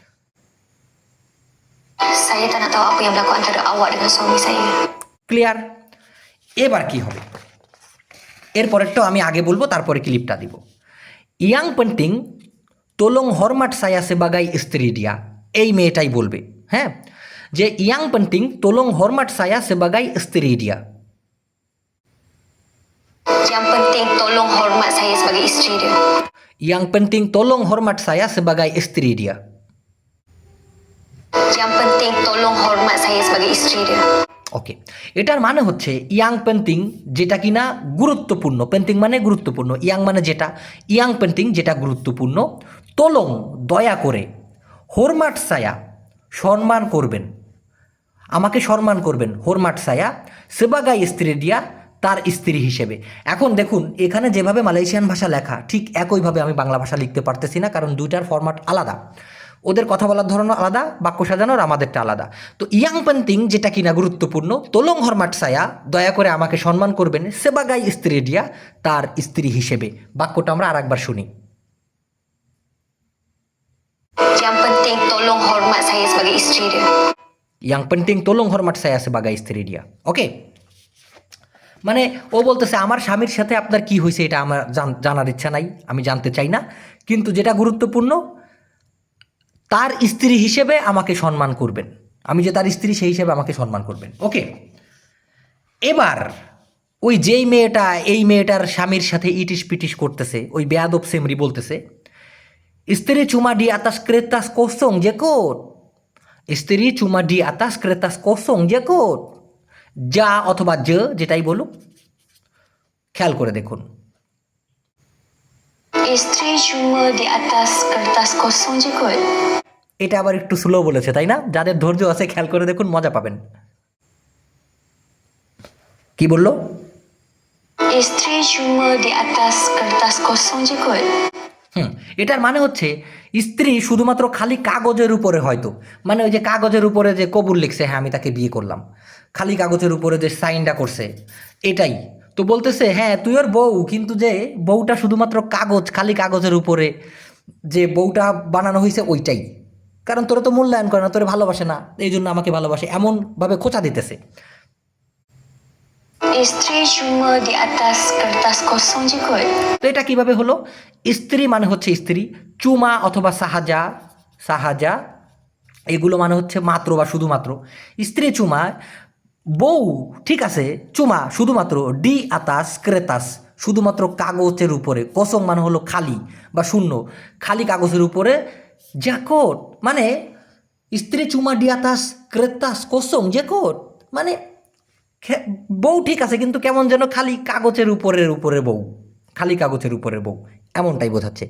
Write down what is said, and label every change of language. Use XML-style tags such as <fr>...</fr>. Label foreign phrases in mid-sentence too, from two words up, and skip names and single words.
<ms>Saya tak nak tahu apa yang berlaku antara awak dengan suami saya.</ms> <bn>ক্লিয়ার এবার কি হবে এরপরেরটাও আমি আগে বলবো তারপরে ক্লিপটা দিব</bn> <ms>yang penting tolong hormat saya sebagai isteri dia</ms> <bn>এই মেয়েটাই বলবে হ্যাঁ যে</bn> <ms>yang penting tolong hormat saya sebagai isteri dia Yang penting tolong hormat saya sebagai isteri dia. Yang penting tolong hormat saya sebagai istri dia. Yang penting tolong hormat saya sebagai isteri dia.</ms> <bn>ওকে এটার মানে হচ্ছে</bn> <ms>yang penting</ms> <bn>যেটা কিনা গুরুত্বপূর্ণ পেন্টিং মানে গুরুত্বপূর্ণ ইয়াং মানে যেটা</bn> <ms>yang penting</ms> <bn>যেটা গুরুত্বপূর্ণ তোলং দয়া করে</bn> <ms>hormat saya</ms> <bn>সম্মান করবেন আমাকে সম্মান করবেন</bn> <ms>hormat saya sebagai isteri dia</ms> <bn>তার স্ত্রী হিসেবে এখন দেখুন এখানে যেভাবে মালয়েশিয়ান ভাষা লেখা ঠিক একইভাবে আমি বাংলা ভাষা লিখতে পারতেছি না কারণ দুইটার ফরম্যাট আলাদা ওদের কথা বলার ধরনও আলাদা বাক্য সাজানোর আমাদেরটা আলাদা তো</bn> <ms>yang penting</ms> <bn>যেটা কিনা গুরুত্বপূর্ণ</bn> <ms>tolong hormat saya</ms> <bn>দয়া করে আমাকে সম্মান করবেন</bn> <ms>sebagai isteri dia</ms> <bn>তার স্ত্রী হিসেবে বাক্যটা আমরা আরেকবার শুনি</bn> <ms>Yang penting tolong hormat saya sebagai isteri dia. Yang penting tolong hormat saya sebagai istri dia.</ms> <bn>ওকে মানে ও বলতেছে আমার স্বামীর সাথে আপনার কি হয়েছে এটা আমার জানার ইচ্ছা নাই আমি জানতে চাই না কিন্তু যেটা গুরুত্বপূর্ণ তার স্ত্রী হিসেবে আমাকে সম্মান করবেন আমি যে তার স্ত্রী সেই হিসেবে আমাকে সম্মান করবেন ওকে এবার ওই যেই মেয়েটা এই মেয়েটার স্বামীর সাথে ইটিস পিটিস করতেছে ওই বেয়াদব সেমরি বলতেছে</bn> <ms>isteri cuma di atas kertas kosong je kot isteri cuma di atas kertas kosong je kot</ms> <bn>যা অথবা জ যেটাই বলুক খেয়াল করে দেখুন</bn> <ms>Isteri cuma di atas kertas kosong je kot.</ms> <bn>এটা আবার একটু স্লো বলেছে তাই না যাদের ধৈর্য আছে খেয়াল করে দেখুন মজা পাবেন কি বললো</bn> <ms>Isteri cuma di atas kertas kosong je kot.</ms> <bn>এটার মানে হচ্ছে স্ত্রী শুধুমাত্র খালি কাগজের উপরে হয়তো মানে ওই যে কাগজের উপরে যে কবুল লিখছে হ্যাঁ আমি তাকে বিয়ে করলাম খালি কাগজের উপরে যে সাইনটা করছে এটাই তো বলতেছে হ্যাঁ তুই ওর বউ কিন্তু যে বউটা শুধুমাত্র কাগজ খালি কাগজের উপরে যে বউটা বানানো হয়েছে ওইটাই কারণ তোরা তো মূল্যায়ন করে না তোরে ভালোবাসে না এই জন্য আমাকে ভালোবাসে এমনভাবে খোঁচা দিতেছে</bn> <ms>Isteri cuma di atas kertas kosong je kot.</ms> <bn>তো এটা কিভাবে হলো স্ত্রী মানে হচ্ছে</bn> <ms>isteri cuma</ms> <bn>অথবা সাহাজা এগুলো মানে হচ্ছে মাত্র বা শুধুমাত্র</bn> <ms>isteri cuma</ms> <bn>বউ ঠিক আছে চুমা শুধুমাত্র</bn> <ms>di atas kertas</ms> <bn>শুধুমাত্র কাগজের উপরে, কসম মানে হলো খালি বা শূন্য, খালি কাগজের উপরে জ্যাকট মানে</bn> <ms>isteri cuma di atas kertas kosong je kot</ms> <bn>মানে বউ ঠিক আছে, কিন্তু কেমন যেন খালি কাগজের উপরের উপরে বউ, খালি কাগজের উপরের বউ, এমনটাই বোঝাচ্ছে।</bn>